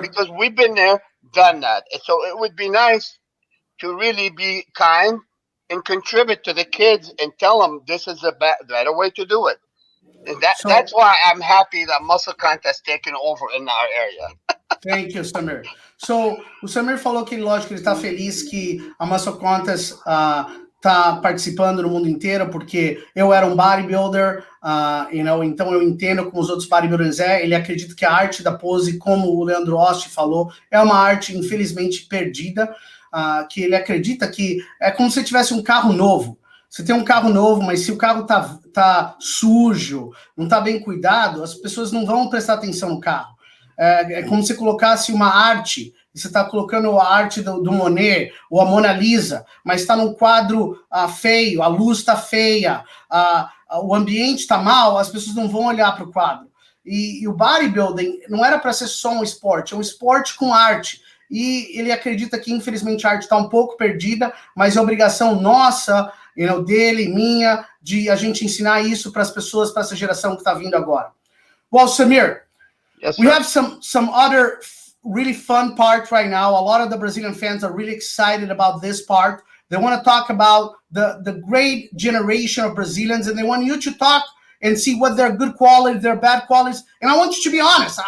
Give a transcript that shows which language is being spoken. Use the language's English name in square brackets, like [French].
[English] Because we've been there, done that. And so it would be nice to really be kind and contribute to the kids and tell them this is a better way to do it. And that's why I'm happy that Musclecontest taken over in our area. Thank you, Samir. [Portuguese] So, o Samir falou que, lógico, ele está feliz que a Musclecontest tá participando no mundo inteiro, porque eu era um bodybuilder, então eu entendo como os outros bodybuilders ele acredita que a arte da pose, como o Leandro Osti falou, é uma arte infelizmente perdida, que ele acredita que é como se tivesse um carro novo. Você tem um carro novo, mas se o carro tá sujo, não tá bem cuidado, as pessoas não vão prestar atenção no carro. É como se colocasse uma arte, você está colocando a arte do Monet ou a Mona Lisa, mas está num quadro feio, a luz está feia, o ambiente está mal, as pessoas não vão olhar para o quadro. E o bodybuilding não era para ser só um esporte, é um esporte com arte. E ele acredita que, infelizmente, a arte está um pouco perdida, mas é obrigação nossa, dele, minha, de a gente ensinar isso para as pessoas, para essa geração que está vindo agora. [English] Well, Samir, yes, we have some other really fun part right now. A lot of the Brazilian fans are really excited about this part. They want to talk about the great generation of Brazilians, and they want you to talk, and see what their good qualities, their bad qualities. And I want you to be honest.